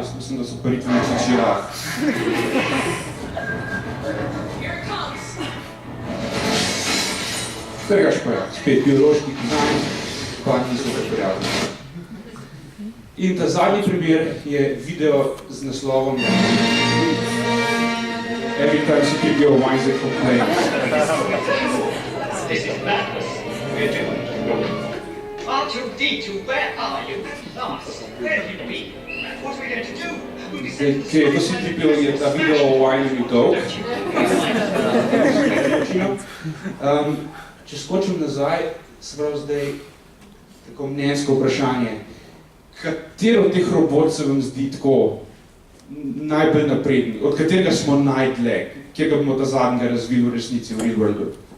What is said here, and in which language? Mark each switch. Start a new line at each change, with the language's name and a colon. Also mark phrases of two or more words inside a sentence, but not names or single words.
Slovenian: Jaz mislim, da so paritveni žirafe. Trgaš pa spet biološki dizajn, pa niso pripravljeni. In ta zadnji primer je video z naslovom Every time C-3PO whines and complains.
English: R2-D2, where are you? Lars, where have you been? What are we going to do?
Slovenian: Zdaj, to C-3PO je ta video o whiningu dolg. Če skočim nazaj, se pravi zdaj tako mnenjsko vprašanje. katero od teh robot se vam zdi tako najbolj napredni, od katerega smo najdlje, kjer ga bomo ta zadnjega razvili v resnici v
English: real worldu?